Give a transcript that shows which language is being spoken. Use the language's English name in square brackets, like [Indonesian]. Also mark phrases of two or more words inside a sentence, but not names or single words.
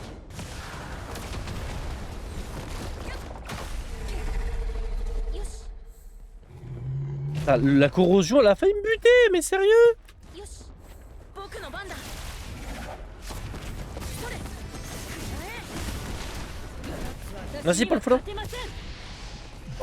[French] Ah, la corrosion, elle a failli me buter, mais sérieux? [Japanese] よし僕の番だ [French] Merci pour le follow. Ouais.